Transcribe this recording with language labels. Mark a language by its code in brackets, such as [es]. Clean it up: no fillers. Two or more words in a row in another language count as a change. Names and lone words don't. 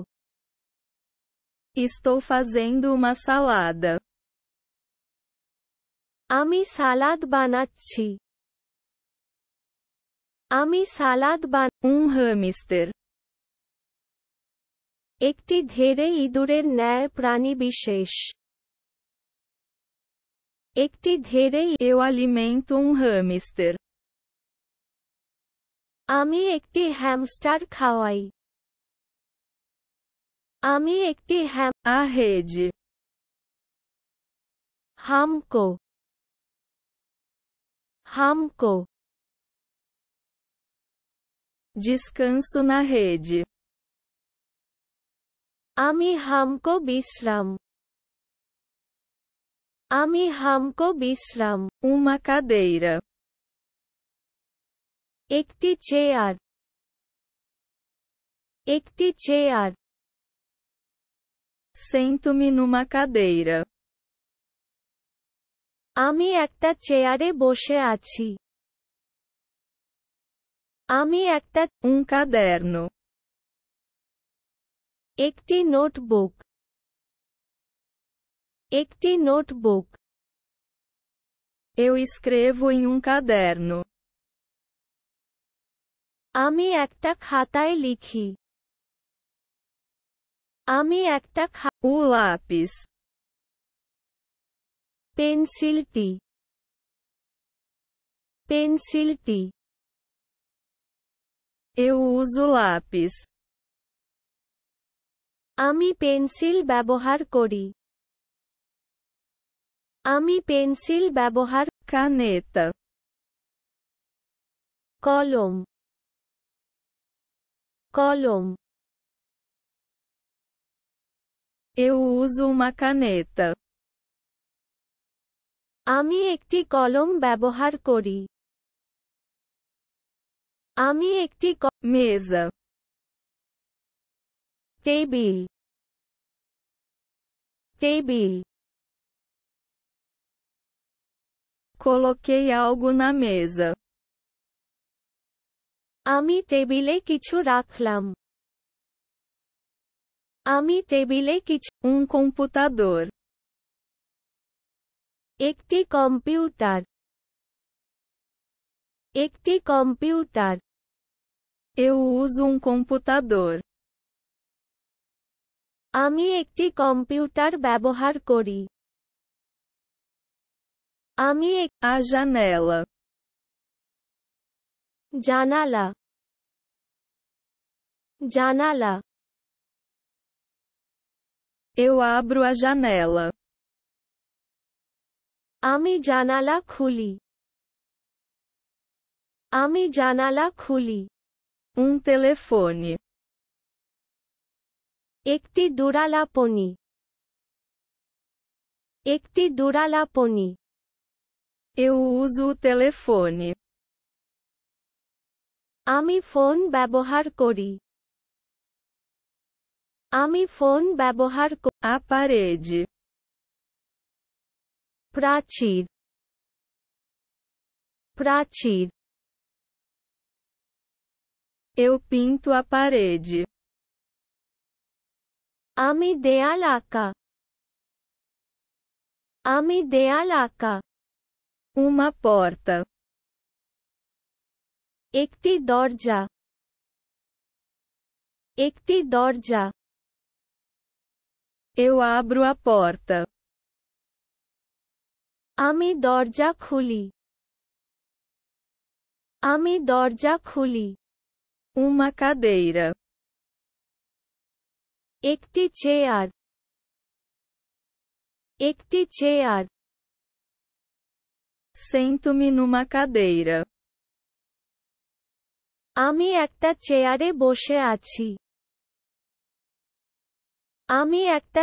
[pt] Estou fazendo uma salada. [bn] আমি সালাদ বানাচ্ছি। আমি সালাদ [pt] Um hamster. [bn] একটি ধেড়ে ইঁদুরের ন্যায় প্রাণীবিশেষ। একটি ধেড়ে [pt] Eu alimento um hamster. [bn] আমি একটি হ্যামস্টার খাওয়াই। আমি একটি [pt] A rede. [bn] হামকো, হামকো, [pt] Descanso na rede. [bn] আমি হামকো বিশ্রাম। আমি হামকো বিশ্রাম। [pt] Uma cadeira. [bn] একটি চেয়ার, একটি চেয়ার, [pt] Sento-me numa cadeira. [bn] আমি একটা চেয়ারে বসে আছি। আমি একটা [pt] caderno, [bn] একটি নোটবুক একটি নোটবুক [pt] eu escrevo em caderno, [bn] আমি একটা খাতায় লিখি আমি একটা [pt] o lápis, [bn] পেন্সিলটি পেন্সিলটি [pt] eu uso lápis, [bn] আমি পেন্সিল ব্যবহার করি আমি পেন্সিল ব্যবহার [pt] caneta, [bn] কলম কলম [pt] eu uso caneta, [bn] আমি একটি কলম ব্যবহার করি আমি একটি [pt] mesa, [bn] টেবিল টেবিল [pt] coloquei algo na mesa, [bn] আমি টেবিলে কিছু রাখলাম আমি টেবিলে কিছু [pt] computador, [bn] একটি কম্পিউটার একটি কম্পিউটার [pt] eu uso computador, [bn] আমি একটি কম্পিউটার ব্যবহার করি আমি [pt] a janela, [bn] জানালা জানালা [pt] eu abro a janela, [bn] আমি জানালা খুলি আমি জানালা খুলি [pt] telefone, [bn] একটি দূরালাপনি একটি দূরালাপনি [pt] eu uso o telefone, [bn] আমি ফোন ব্যবহার করি আমি ফোন ব্যবহার [pt] a parede, [bn] প্রাচীর প্রাচীর [pt] eu pinto a parede, [bn] আমি দেয়াল আঁকা আমি দেয়াল আঁকা [pt] uma porta, [bn] একটি দরজা একটি দরজা [pt] eu abro a porta, [bn] আমি দরজা খুলি আমি দরজা খুলি [pt] uma cadeira, [bn] একটি চেয়ার একটি চেয়ার [pt] sento-me numa cadeira, [bn] আমি একটা চেয়ারে বসে আছি আমি একটা